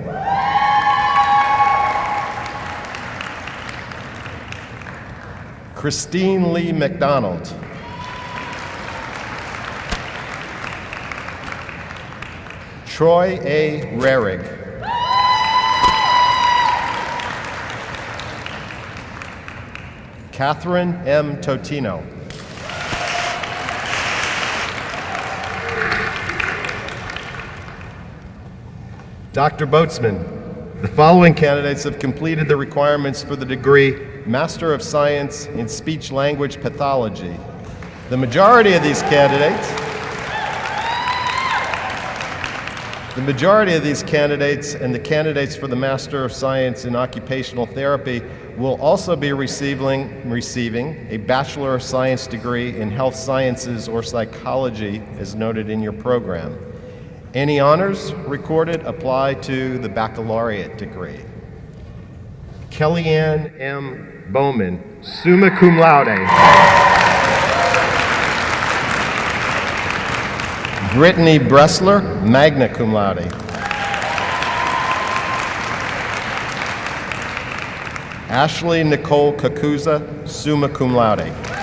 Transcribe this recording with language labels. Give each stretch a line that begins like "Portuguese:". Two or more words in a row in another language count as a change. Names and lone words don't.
English: Christine Lee McDonald. Troy A. Rarig. Catherine M. Totino. Dr. Boatsman, the following candidates have completed the requirements for the degree Master of Science in Speech Language Pathology. The majority of these candidates and the candidates for the Master of Science in Occupational Therapy will also be receiving a Bachelor of Science degree in Health Sciences or Psychology as noted in your program. Any honors recorded apply to the baccalaureate degree. Kellyanne M.
Latin: Bowman, summa cum laude. Brittany Bressler, magna cum laude. Ashley Nicole Kakuza, summa cum laude.